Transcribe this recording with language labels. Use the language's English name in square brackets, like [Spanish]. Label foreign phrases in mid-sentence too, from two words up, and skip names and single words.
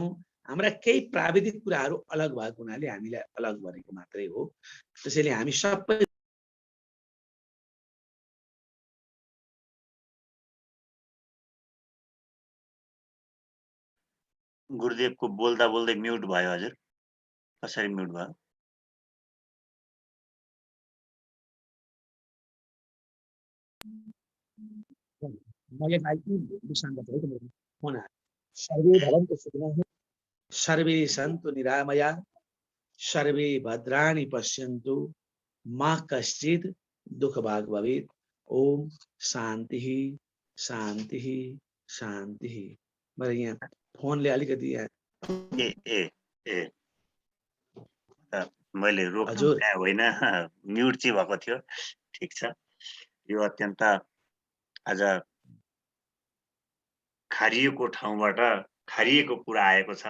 [Nepali] हाम्रा केही प्राविधिक कुराहरू अलग भएको हुनाले हामीलाई अलग गरेको मात्रै हो। त्यसैले हामी सबै गुरुदेवको बोल्दा बोल्दै म्युट भयो। हजुर कसरी म्युट भयो? [Sanskrit] सर्वे भवन्तु सुखिनः, सर्वे सन्तु निरामया, सर्वे भद्राणि पश्यन्तु, मा कश्चित् दुःखभाग् भवेत्। ओम शान्ति शान्ति शान्ति। [Nepali] मैले यहाँ फोनले अलिकति मैले रोक्नु होइन, म्युट चाहिँ भएको थियो। ठिक छ, यो अत्यन्त आज खारिएको ठाउँबाट खारिएको कुरा आएको छ।